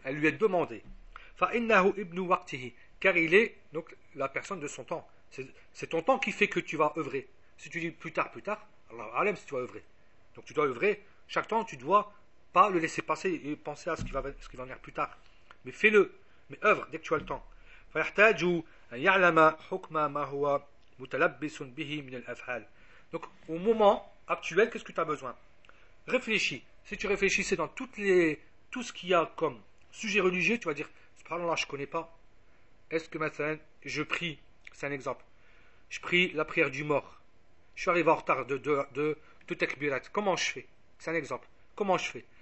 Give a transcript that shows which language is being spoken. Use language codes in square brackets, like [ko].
[fr] Elle lui est demandée. [ar] فإنه ابن وقته. [fr] Car il est donc la personne de son temps. C'est ton temps qui fait que tu vas œuvrer. Si tu dis plus tard, Allah alem si tu vas œuvrer. Donc tu dois œuvrer. Chaque temps, tu ne dois pas le laisser passer et penser à ce qui va venir plus tard. Mais fais-le. Mais œuvre dès que tu as le temps. [ar] فيحتاج أن يعلم حكم ما هو متلبس به من الأفعال. [fr] Donc au moment actuel, qu'est-ce que tu as besoin? Réfléchis. Si tu réfléchissais dans tout ce qu'il y a comme sujet religieux, tu vas dire, subhanallah, je ne connais pas. Est-ce que maintenant, je prie, c'est un exemple, je prie la prière du mort. Je suis arrivé en retard de Tekbirat. Comment je fais? C'est un exemple. Comment je fais?